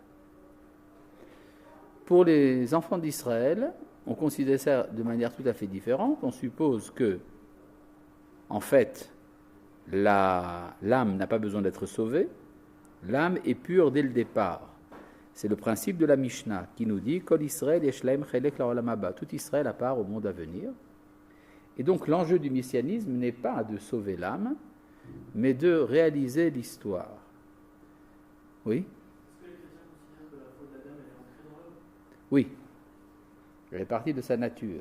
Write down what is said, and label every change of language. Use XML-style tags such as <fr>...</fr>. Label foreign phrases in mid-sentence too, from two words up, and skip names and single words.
<fr>Pour les enfants d'Israël, on considère ça de manière tout à fait différente. On suppose que, en fait, l'âme n'a pas besoin d'être sauvée. L'âme est pure dès le départ. C'est le principe de la Mishnah qui nous dit «</fr> <he>Kol Israël yesh lahem chelek la'olam haba</he> <fr>» tout Israël à part au monde à venir. Et donc l'enjeu du messianisme n'est pas de sauver l'âme, mais de réaliser l'histoire. Oui? Est-ce que les chrétiens considèrent que la faute d'Adam est ancrée dans l'homme? Oui. Elle fait partie de sa nature.</fr>